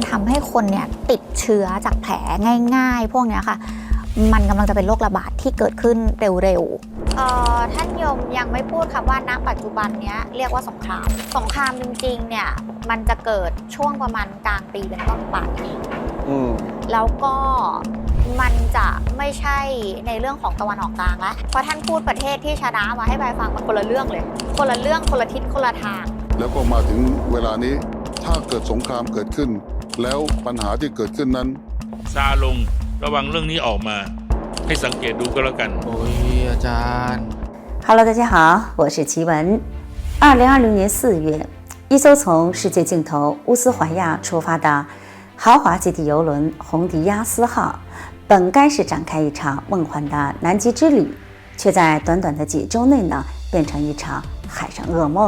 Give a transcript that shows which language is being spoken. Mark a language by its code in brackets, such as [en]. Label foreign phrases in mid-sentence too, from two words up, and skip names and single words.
[th] ทำให้คนเนี่ยติดเชื้อจากแผลง่ายๆพวกนี้ค่ะมันกำลังจะเป็นโรคระบาดที่เกิดขึ้นเร็วๆท่านยมยังไม่พูดคำว่าณปัจจุบันนี้เรียกว่าสงครามจริงๆเนี่ยมันจะเกิดช่วงประมาณกลางปีเป็นต้นไปแล้วก็มันจะไม่ใช่ในเรื่องของตะวันออกกลางแล้วเพราะท่านพูดประเทศที่ชนะมาให้ใบฟังมันคนละเรื่องเลยคนละเรื่องคนละทิศคนละทาง แล้วก็มาถึงเวลานี้ถ้าเกิดสงครามเกิดขึ้นแล้วปัญหาที่เกิดขึ้นนั้น ซาลงระวังเรื่องนี้ออกมาให้สังเกตดูก็แล้วกัน โอ้ยอาจารย์ [zh] Hello， 大家好，我是奇文。2020年4月，一艘从世界尽头乌斯怀亚出发的豪华极地游轮红迪亚斯号，本该是展开一场梦幻的南极之旅，却在短短的几周内呢，变成一场海上噩梦。